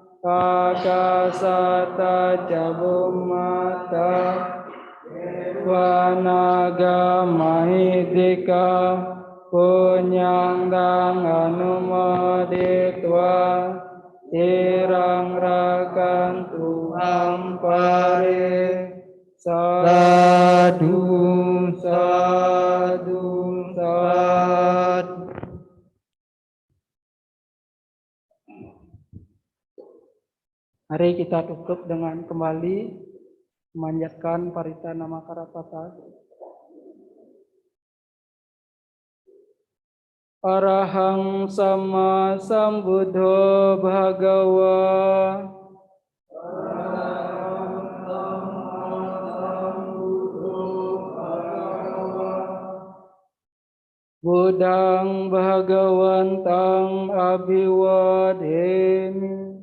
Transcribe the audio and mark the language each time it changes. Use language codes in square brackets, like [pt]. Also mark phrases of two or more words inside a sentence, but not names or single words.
[pi] akasata cabumata dewa naga mahidika punyandang anumoditwa irang rakantu ampare sadu sadu sadu. [id] Mari kita tutup dengan kembali memanjatkan parita nama Karapata. [pi] Arahang sama sambuddho bhagawa. Buddhang bhagawantang abhiwademi.